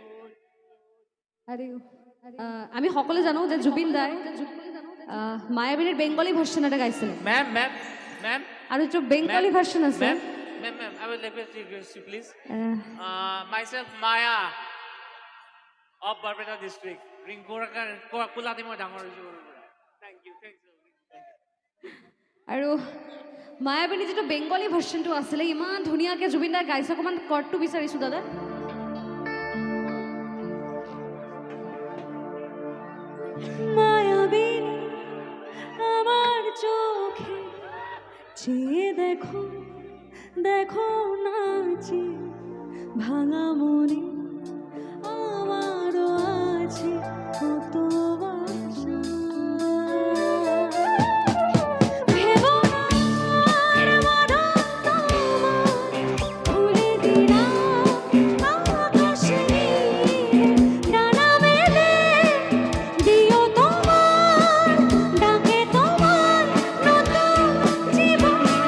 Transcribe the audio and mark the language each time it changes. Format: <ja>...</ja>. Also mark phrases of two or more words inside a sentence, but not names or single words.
<as>আৰু আমি সকলোৱে জানো যে জুবিন দাই মায়াবিনীৰ</as> <en>Bengali version</en> <as>এটা গাইছিলে</as> <en>Ma'am, ma'am, ma'am,</en> <as>আৰু এইটো</as> <en>Bengali version</en> <as>আছে</as> <en>ma'am, ma'am, I will request you, please. আহ, Myself, Maya, of Barbeta district. Kulati mo dangor. Thank you, thank you.</en> <as>আৰু মায়াবিনী যিটো</as> <en>Bengali versionটো</en> <as>আছিলে ইমান ধুনীয়াকৈ জুবিন দাই গাইছে অকণমান কৰ্ডটো বিচাৰিছোঁ দাদা</as> <bn>মায়াবিনী আমার চোখে চেয়ে দেখো দেখো নাচে ভাঙা মনে আমারও আছে কত বাসা ভেবো না আর বাঁধন তোমার, খুলে দিলাম আকাশে ডানা মেলে দিও তোমার ডাকে তোমার নতুন জীবন</bn>